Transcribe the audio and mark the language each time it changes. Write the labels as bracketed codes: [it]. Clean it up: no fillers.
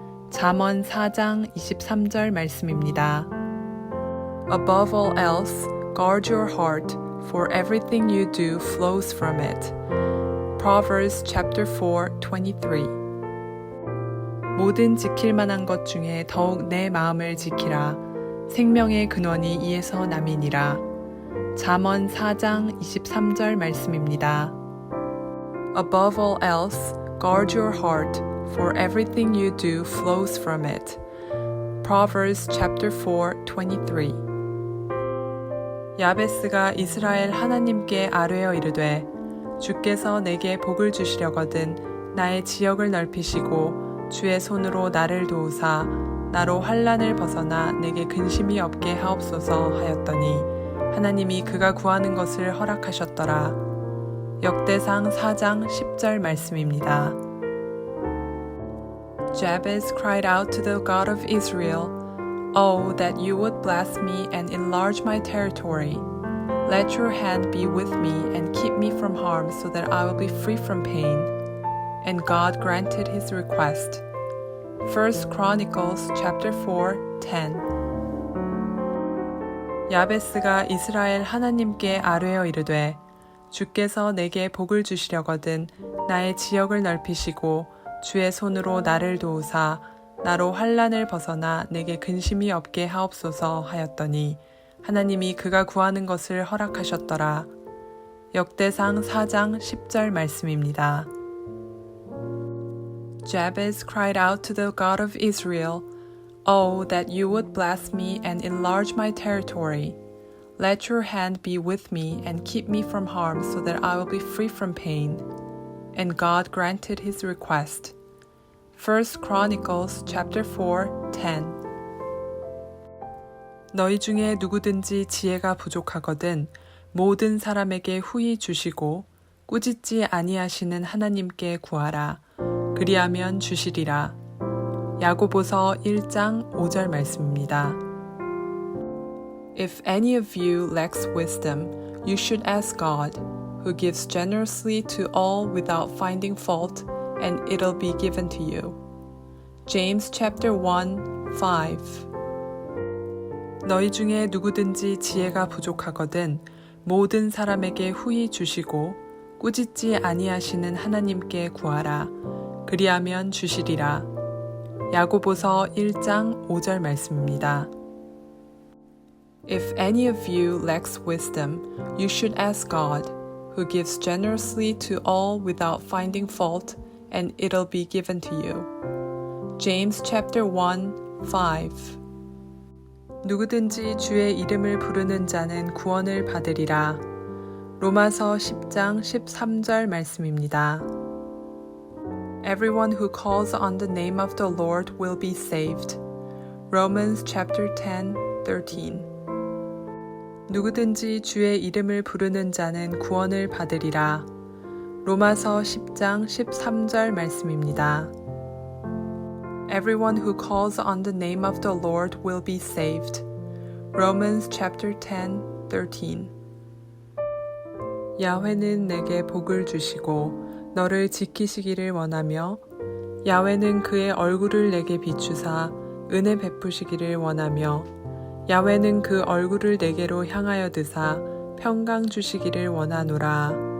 [ko] 잠언 4장 23절 말씀입니다. [en] Above all else, guard your heart, for everything you do flows from it. Proverbs chapter 4, 23. [ko] 모든 지킬 만한 것 중에 더욱 내 마음을 지키라. 생명의 근원이 이에서 남이니라. 잠언 4장 23절 말씀입니다. [en] Above all else, guard your heart, for everything you do flows from it. Proverbs chapter 4:23. [ko] 야베스가 이스라엘 하나님께 아뢰어 이르되 주께서 내게 복을 주시려거든 나의 지역을 넓히시고 주의 손으로 나를 도우사 나로 환난을 벗어나 내게 근심이 없게 하옵소서 하였더니 하나님이 그가 구하는 것을 허락하셨더라. 역대상 4장 10절 말씀입니다. [en] Jabez cried out to the God of Israel, Oh, that you would bless me and enlarge my territory. Let your hand be with me and keep me from harm so that I will be free from pain. And God granted his request. 1 Chronicles chapter 4:10. [ko] 야베스가 이스라엘 하나님께 아뢰어 이르되 주께서 내게 복을 주시려거든 나의 지역을 넓히시고 주의 손으로 나를 도우사 나로 환난을 벗어나 내게 근심이 없게 하옵소서 하였더니 하나님이 그가 구하는 것을 허락하셨더라. 역대상 4장 10절 말씀입니다. [en] Jabez cried out to the God of Israel, Oh, that you would bless me and enlarge my territory. Let your hand be with me and keep me from harm so that I will be free from pain. And God granted his request. 1 Chronicles chapter 4:10. [ko] 너희 중에 누구든지 지혜가 부족하거든 모든 사람에게 후히 주시고 꾸짖지 아니하시는 하나님께 구하라. 그리하면 주시리라. 야고보서 1장 5절 말씀입니다. [en] If any of you lacks wisdom, you should ask God, who gives generously to all without finding fault, and it'll be given to you. James chapter 1:5. [ko] 너희 중에 누구든지 지혜가 부족하거든 모든 사람에게 후히 주시고 꾸짖지 아니하시는 하나님께 구하라. 그리하면 주시리라. 야고보서 1장 5절 말씀입니다. [en] If any of you lacks wisdom, you should ask God, who gives generously to all without finding fault, and it'll be given to you. James chapter 1:5. [ko] 누구든지 주의 이름을 부르는 자는 구원을 받으리라. 로마서 10장 13절 말씀입니다. [en] Everyone who calls on the name of the Lord will be saved. Romans chapter 10:13. [ko] 누구든지 주의 이름을 부르는 자는 구원을 받으리라. 로마서 10장 13절 말씀입니다. [en] Everyone who calls on the name of the Lord will be saved. Romans chapter 10:13. [ko] 야훼는 내게 복을 주시고 너를 지키시기를 원하며 야훼는 그의 얼굴을 내게 비추사 은혜 베푸시기를 원하며 야훼는 그 얼굴을 내게로 향하여 드사 평강 주시기를 원하노라.